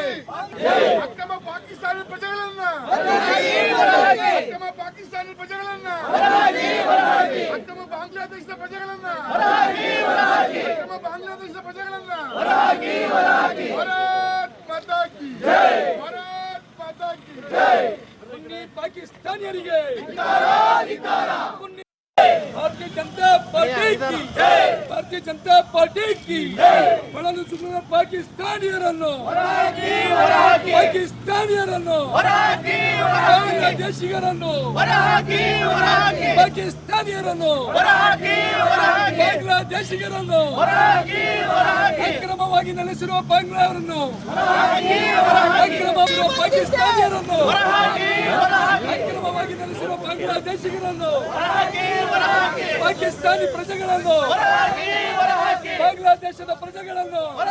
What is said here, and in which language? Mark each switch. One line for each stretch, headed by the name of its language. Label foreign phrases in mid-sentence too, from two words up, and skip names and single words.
Kannada: ಅಕ್ರಮ ಪಾಕಿಸ್ತಾನಿ ಪ್ರಜೆಗಳನ್ನ ಅಕ್ರಮ ಪಾಕಿಸ್ತಾನಿ ಪ್ರಜೆಗಳನ್ನ ಅಕ್ರಮ ಬಾಂಗ್ಲಾದೇಶದ ಪ್ರಜೆಗಳನ್ನ ಅಕ್ರಮ ಬಾಂಗ್ಲಾದೇಶದ ಪ್ರಜೆಗಳನ್ನ
Hindi: भारत माता की भारत माता की ಪಾಕಿಸ್ತಾನಿಯರಿಗೆ भारतीय जनता पार्टी की भारतीय जनता पार्टी की
Kannada: ಬಳಲು ಸುಮ್ಮನ ಪಾಕಿಸ್ತಾನಿಯರನ್ನು ಬಾಂಗ್ಲಾದೇಶಿಗರನ್ನು ಪಾಕಿಸ್ತಾನಿಯರನ್ನು ಬಾಂಗ್ಲಾದೇಶಿಗರನ್ನು ಅಕ್ರಮವಾಗಿ ನೆಲೆಸಿರುವ ಬಾಂಗ್ಲಾವರನ್ನು ಅಕ್ರಮವಾಗಿ ಪಾಕಿಸ್ತಾನಿಯರನ್ನು ಅಕ್ರಮವಾಗಿ ನೆಲೆಸಿರುವ ಬಾಂಗ್ಲಾದೇಶಿಗರನ್ನು ಪಾಕಿಸ್ತಾನಿ ಪ್ರಜೆಗಳನ್ನು ಬಾಂಗ್ಲಾದೇಶದ ಪ್ರಜೆಗಳನ್ನು